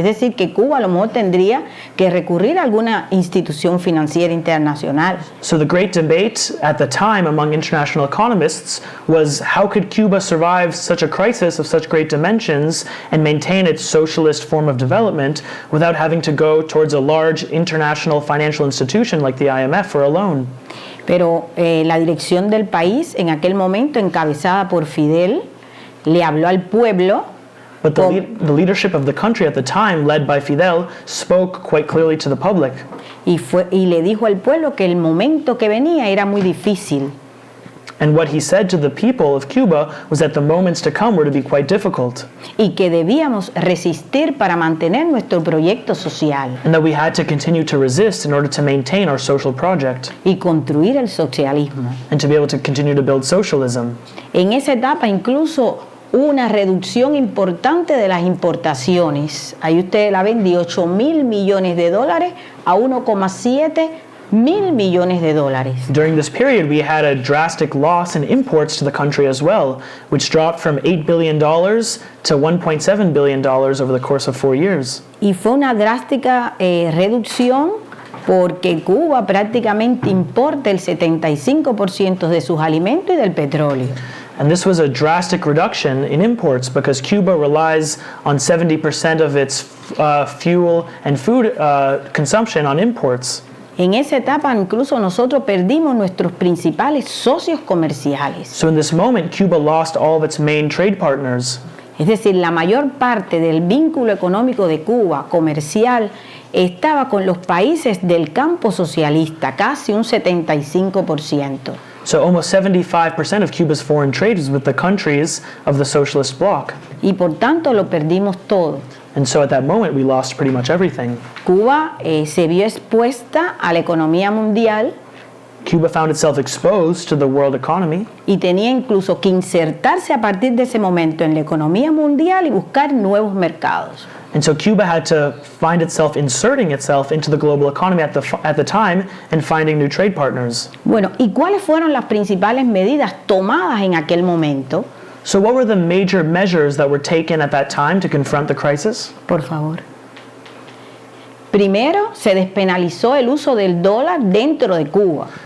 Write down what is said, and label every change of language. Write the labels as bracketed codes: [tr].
[es] Es decir, que Cuba a lo mejor tendría que recurrir a alguna institución financiera internacional. [en] So the great debate at the time among international economists was how could Cuba survive such a crisis of such great dimensions and maintain its socialist form of development without having to go towards a large international financial institution like the IMF for a loan. [es] Pero la dirección del país en aquel momento, encabezada por Fidel, le habló al pueblo. [en] But the leadership of the country at the time, led by Fidel, spoke quite clearly to the public. [es] Y le dijo al pueblo que el momento que venía era muy difícil. [en] And what he said to the people of Cuba was that the moments to come were to be quite difficult. [es] Y que debíamos resistir para mantener nuestro proyecto social. [en] And that we had to continue to resist in order to maintain our social project. [es] Y construir el socialismo. [en] And to be able to continue to build socialism. [es] En esa etapa incluso hubo una reducción importante de las importaciones. Ahí ustedes la ven, de 8.000 millones de dólares a 1,7 mil millones de dólares. [en] During this period, we had a drastic loss in imports to the country as well, which dropped from $8 billion to $1.7 billion over the course of 4 years. [es] Y fue una drástica reducción porque Cuba prácticamente importa el 75% de sus alimentos y del petróleo. [en] And this was a drastic reduction in imports because Cuba relies on 70% of its fuel and food consumption on imports. [es] En esa etapa incluso nosotros perdimos nuestros principales socios comerciales. [en] So in this moment, Cuba lost all of its main trade partners. [es] Es decir, la mayor parte del vínculo económico de Cuba, comercial, estaba con los países del campo socialista, casi un 75%. [en] So almost 75% of Cuba's foreign trade is with the countries of the socialist bloc. [es] Y por tanto lo perdimos todo. [en] And so at that moment, we lost pretty much everything. [es] Cuba se vio expuesta a la economía mundial. [en] Cuba found itself exposed to the world economy. [es] Y tenía incluso que insertarse a partir de ese momento en la economía mundial y buscar nuevos mercados. [en] And so Cuba had to find itself inserting itself into the global economy at the time and finding new trade partners. [es] Bueno, ¿y cuáles fueron las principales medidas tomadas en aquel momento? [en] So what were the major measures that were taken at that time to confront the crisis? [es] Por favor. Primero, se despenalizó el uso del dólar dentro de Cuba.